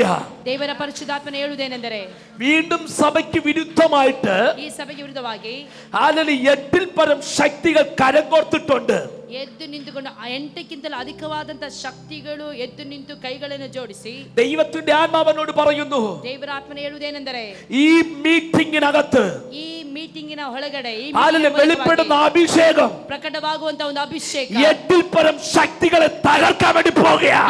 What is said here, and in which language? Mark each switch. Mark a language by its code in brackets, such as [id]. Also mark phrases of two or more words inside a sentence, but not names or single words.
[kn] ದೇವರ ಪರಿಶುದ್ಧಾತ್ಮನ ಹೇಳುವುದೇನೆಂದರೆ [ml] വീണ്ടും സഭയ്ക്ക് വിരുദ്ധമായിട്ട് [kn] ಈ ಸಭೆಗೆ ವಿರುದ್ಧವಾಗಿ [ml] ಹಾಲೆಲಿ 8 പരം ശക്തികൾ കരകോർത്തിട്ടുണ്ട്. [kn] ಎದ್ದು ನಿಂತುಕೊಂಡು 8ಕ್ಕಿಂತಲೂ ಅಧಿಕವಾದಂತ ಶಕ್ತಿಗಳು ಎದ್ದು ನಿಂತು ಕೈಗಳನ್ನು ಜೋಡಿಸಿ [ml] ദൈവത്തിന്റെ ആത്മാവനോട് പറയുന്നു, [kn] ದೇವರ ಆತ್ಮನ ಹೇಳುವುದೇನೆಂದರೆ [ml] ഈ മീറ്റിംഗിനകത്ത് [kn] ಈ ಮೀಟಿಂಗಿನ ಒಳಗಡೆ ಈ [ml] ಹಾಲೆಲಿ വെളിപ്പെടുന്ന അഭിഷേകം, [kn] ಪ್ರಕಟವಾಗುವಂತ ಒಂದು ಅಭಿಷೇಕ [ml] 8 പരം ശക്തികളെ തകർക്കാൻ വേണ്ടി പോകുകയാണ്.